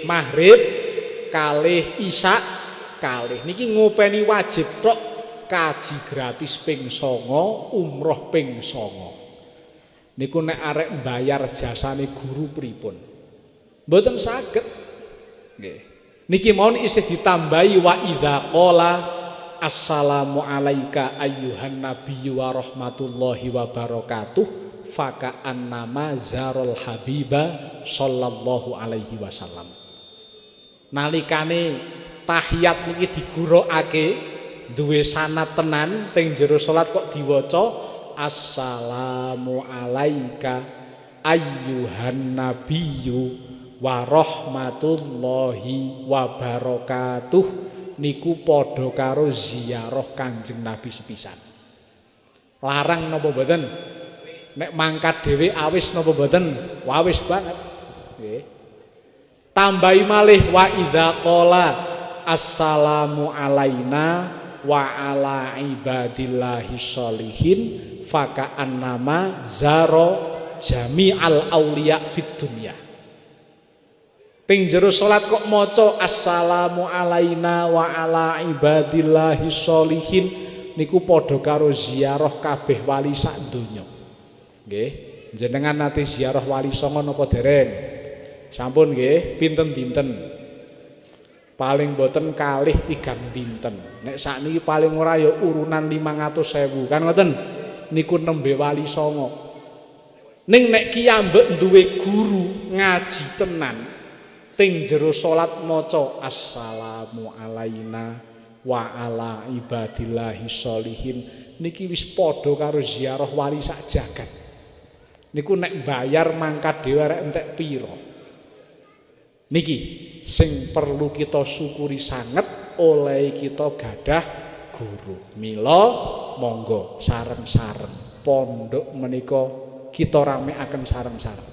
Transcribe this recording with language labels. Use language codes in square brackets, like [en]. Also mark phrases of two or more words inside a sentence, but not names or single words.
[jv] Maghrib kalih, isya kalih. Niki ngopeni wajib tok kaji gratis ping 9, umroh ping 9. Niku nek arek mbayar jasane guru pripun? Mboten saged. Nggih. Niki mawon isih ditambahi [ar] وإذا قال السلام عليك أيها النبي ورحمة الله وبركاته فكأنما زار الحبيب صلى الله عليه وسلم. [jv] Nalikane tahiyat niki digurukake duwe sanad tenan teng jero salat kok diwaca [ar] السلام عليك أيها النبي ورحمة الله وبركاته [jv] niku padha karo ziarah Kanjeng Nabi sepisan. Larang napa mboten? Nek mangkat dhewe awis napa mboten? Wawis banget. Nggih. Tambahi malih [ar] وإذا قال السلام علينا وعلى عباد الله الصالحين فكأنما زار جميع الأولياء في الدنيا. [jv] Ping jero salat kok maca [ar] السلام علينا وعلى عباد الله الصالحين [jv] niku padha karo ziarah kabeh wali sak donya. Nggih, jenengan nate ziarah wali songo napa dereng? Sampun nggih, pinten dinten? Paling boten kalih 3 dinten. Nek sakniki paling ora ya urunan 500.000 kan ngoten? niku nembe wali songo. Ning nek kiyambek duwe guru ngaji tenan ting jero salat maca [ar] السلام علينا وعلى عباد الله الصالحين [jv] niki wis padha karo ziarah wali sak jagat. Niku nek bayar mangkat dhewe arek entek pira. Niki sing perlu kita syukuri sanget oleh kita gadah guru. Mila monggo sareng-sareng pondok menika kita ramekaken sareng-sareng.